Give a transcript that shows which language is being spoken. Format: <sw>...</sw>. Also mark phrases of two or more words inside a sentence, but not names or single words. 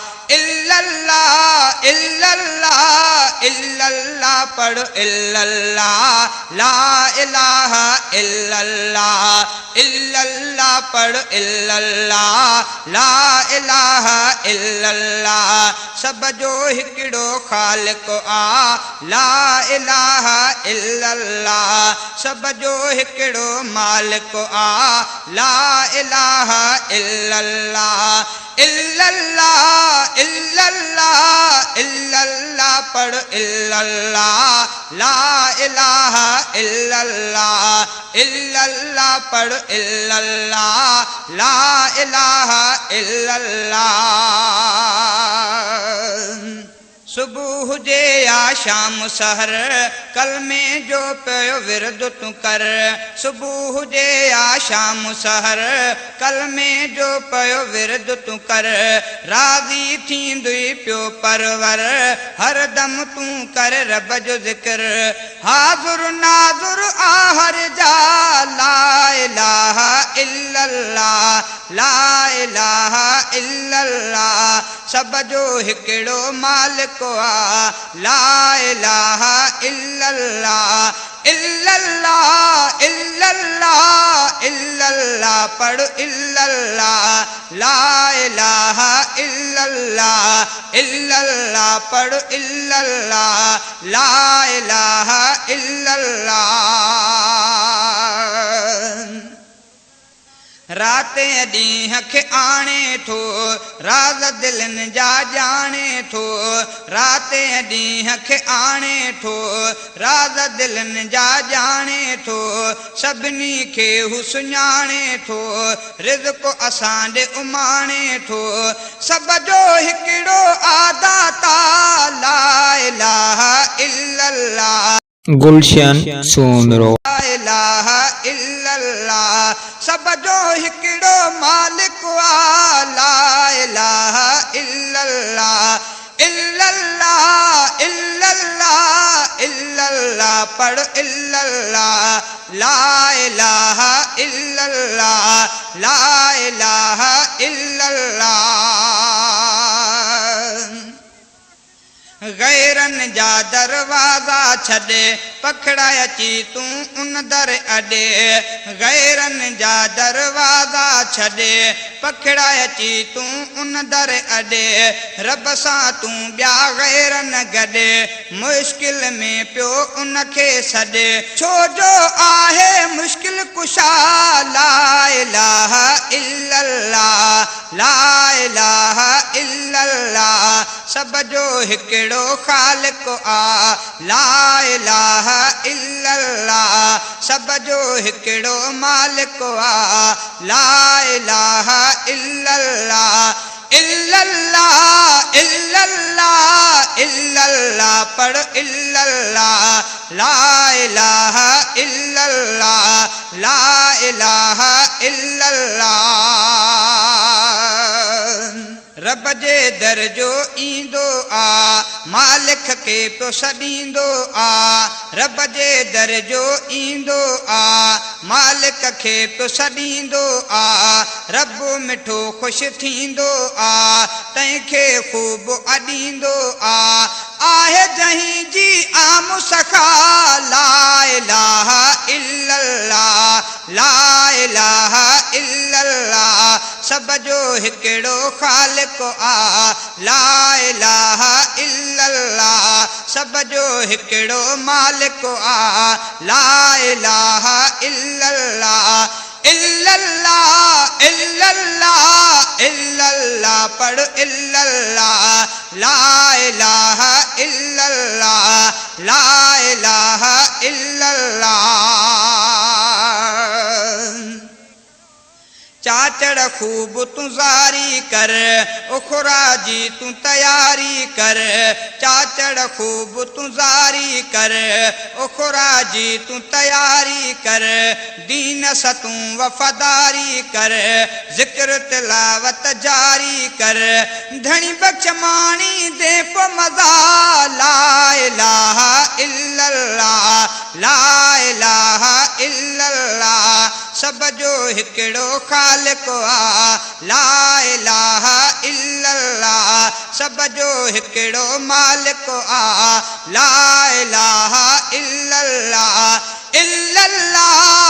<ar>الا الله، الا الله، الا الله، پڙهه الا الله، لا اله الا الله، الا الله، پڙهه الا الله، لا اله الا الله.</ar> <sd>سڀ جو هڪڙو خالق آ،</sd> <ar>لا اله الا الله.</ar> <sd>سڀ جو هڪڙو مالڪ آ،</sd> <ar>لا اله الا الله. الا الله، الا الله، الا الله، پڙهه الا الله، لا اله الا الله، الا الله، پڙهه الا الله، لا اله الا الله.</ar> <sd>صبح هجي يا شام سحر، ڪلمي جو پيو ورد تون ڪر. صبح هجي يا شام سحر، ڪلمي جو پيو ورد تون ڪر. راضي ٿيندوئي پيو پرور، هر دم تون ڪر رب جو ذڪر. حاضر ناظر آهر جا،</sd> <ar>لا الہ الا اللہ، لا الہ الا اللہ،</ar> <sd>سب جو هڪڙو مالڪ آ،</sd> <ar>لا الہ الا اللہ، الا اللہ، الا اللہ، الا اللہ، پڙهه الا اللہ. لا الہ الا اللہ، الا اللہ پڙھ، الا اللہ، لا الہ الا اللہ۔</ar> <sd>رات ۽ ڏينهن کي آڻي ٿو، راز دلن جا ڄاڻي ٿو، رات ۽ ڏينهن کي آڻي ٿو، راز دلن جا ڄاڻي ٿو، سڀني کي هو سڃاڻي ٿو، رزق اسان ڏي اماڻي ٿو، سڀ جو هڪڙو آداتا،</sd> <ar>لا اله الا الله.</ar> <sd>گلشن سومرو.</sd> <ar>لا اله الا الله،</ar> <sd>سڀ جو هڪڙو مالڪ آ،</sd> <ar>لا اله الا الله. الا الله، الا الله، الا الله، پڙهه الا الله، لا اله الا الله، لا اله الا الله.</ar> <sd>غيرن جا دروازا ڇڏي پکڙائي اچي تون ان در اڏي، غيرن جا دروازا ڇڏي. پکڙائي اچي تون ان در اڏي، رب سان تون ٻيا غير نه گڏي. مشڪل ۾ پيو ان کي سڏي، ڇو جو آهي مشڪل ڪشا،</sd> <ar>لا اله الا الله، لا اله الا الله.</ar> <sd>سڀ جو هڪڙو خالق آ،</sd> <ar>لا الہ الا اللہ،</ar> <sd>سب جو ہڪڙو مالڪ آ۔</sd> <ar>لا الہ الا اللہ، الا اللہ، الا اللہ، الا اللہ، پڙهه الا اللہ۔ لا الہ الا اللہ، لا الہ الا اللہ۔</ar> <sd>رب جي در جو ايندو آ، مالڪ کي پيو سڏيندو آ. رب جي در جو ايندو آ، مالڪ کي پيو سڏيندو آ. رب مٺو خوش ٿيندو آ، تنهن کي خوب اڏيندو آ. آهي جنهن جي عام سکا،</sd> <ar>لا اله الا الله، لا اله الا الله.</ar> <sd>سڀ جو هڪڙو خالق آ،</sd> <ar>لا اله الا الله.</ar> <sd>سڀ جو هڪڙو مالڪ آ،</sd> <ar>لا اله الا الله. إلا الله، إلا الله، إلا الله، पढ़ إلا الله، لا إله إلا الله، لا إله إلا الله।</ar> <sd>चाचड़ ख़ूब तूं ज़ारी कर, उखरा जी तूं तयारी कर, चाचड़ ख़ूब तूं ज़ारी कर, उखरा जी तूं तयारी कर, दीन सा तूं वफ़ादारी कर, ज़िक्र तिलावत जारी कर, धणी बख़्श माणी दे पो मज़ा,</sd> <ar>لا إله إلا الله، لا إله إلا الله,</ar> <sd>सभ जो हिकिड़ो ख़ालिक़ आ,</sd> <ar>لا إله إلا الله,</ar> <sd>सभ जो हिकिड़ो मालिक आ,</sd> <ar>لا إله إلا الله، إلا الله,</ar>